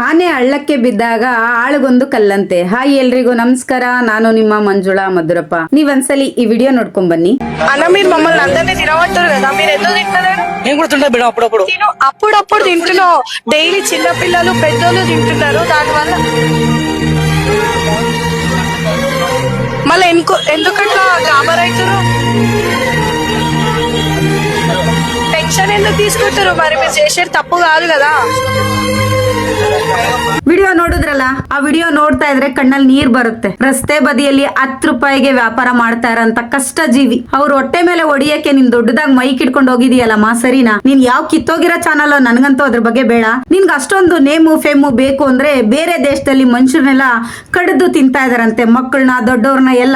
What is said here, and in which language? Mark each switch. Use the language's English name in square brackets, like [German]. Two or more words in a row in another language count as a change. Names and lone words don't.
[Kannada] ಆನೆ ಹಳ್ಳಕ್ಕೆ ಬಿದ್ದಾಗ ಆಳುಗೊಂದು ಕಲ್ಲಂತೆ. ಹಾಯ್ ಎಲ್ರಿಗೂ ನಮಸ್ಕಾರ, ನಾನು ನಿಮ್ಮ మంజుళా మధురప్ప. ನೀವೊಂದ್ಸಲಿ ಈ ವಿಡಿಯೋ ನೋಡ್ಕೊಂಡ್ ಬನ್ನಿ. [Telugu] అన్న మీరు మమ్మల్ని అందరినీ తినబట్టారు కదా, మీరు ఎందుకు తింటలేరు? నేను కూడా తింటా బిడ్డ, అప్పుడప్పుడు అప్పుడప్పుడు తింటున్నావు. డైలీ చిన్న పిల్లలు పెద్దోళ్ళు తింటున్నారు. దానివల్ల మళ్ళీ ఎందుకట్లా గాబర్ అవుతారు? టెన్షన్ ఎందుకు తీసుకుంటారు? మరి మీరు చేసేది తప్పు కాదు కదా. [Kannada] ವಿಡಿಯೋ ನೋಡಿದ್ರಲ್ಲ, ಆ ವಿಡಿಯೋ ನೋಡ್ತಾ ಇದ್ರೆ ಕಣ್ಣಲ್ಲಿ ನೀರ್ ಬರುತ್ತೆ. ರಸ್ತೆ ಬದಿಯಲ್ಲಿ 10 ರೂಪಾಯಿಗೆ ವ್ಯಾಪಾರ ಮಾಡ್ತಾ ಇರೋಂತ ಕಷ್ಟ ಜೀವಿ ಅವ್ರ ಹೊಟ್ಟೆ ಮೇಲೆ ಹೊಡಿಯಕ್ಕೆ ನೀನ್ ದೊಡ್ಡದಾಗಿ ಮೈಕ್ ಇಟ್ಕೊಂಡು ಹೋಗಿದೀಯಲ್ಲಮ್ಮ, ಸರಿನಾ? ನೀನ್ ಯಾವ ಕಿತ್ತೋಗಿರೋ ಚಾನಲ್, ನನ್ಗಂತೂ ಅದ್ರ ಬಗ್ಗೆ ಬೇಡ. ನಿನ್ಗೆ ಅಷ್ಟೊಂದು ನೇಮು ಫೇಮು ಬೇಕು ಅಂದ್ರೆ ಬೇರೆ ದೇಶದಲ್ಲಿ ಮನುಷ್ಯರನ್ನೆಲ್ಲ ಕಡಿದು ತಿಂತಾ ಇದಾರಂತೆ, ಮಕ್ಕಳನ್ನ ದೊಡ್ಡವ್ರನ್ನ ಎಲ್ಲ.